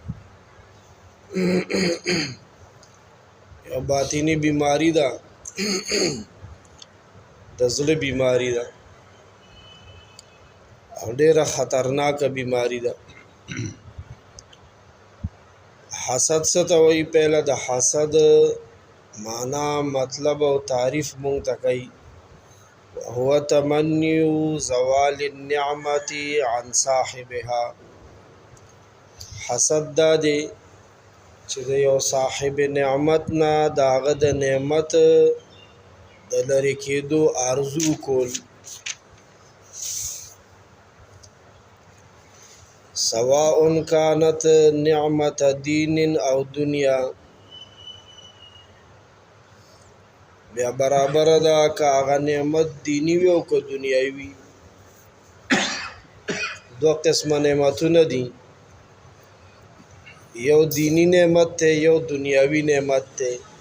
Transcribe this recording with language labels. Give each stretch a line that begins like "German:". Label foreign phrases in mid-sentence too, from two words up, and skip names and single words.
Pashto: یو باطینی بیماری ده، د زړه بیماری ده او ډیره خطرناکه بیماری ده. حسد څه ته وایي؟ پهله د حسد معنا، مطلب او تعریف مونږ ته کوي.
Arabic: هو تمنی زوال النعمت عن صاحبها.
Pashto: حسد دا دی چې د یو صاحب نعمت نه د هغه د نعمت د لرې کېدو آرزو کول.
Arabic: سواء كانت
Pashto: نعمت دین او دنیا، بیا برابر ده که هغه نعمت دینی وي او که دنیاوي وي. دو قسمه نعمتونه دي، یو دینی نعمت ته، یو دنیاوي نعمت ته.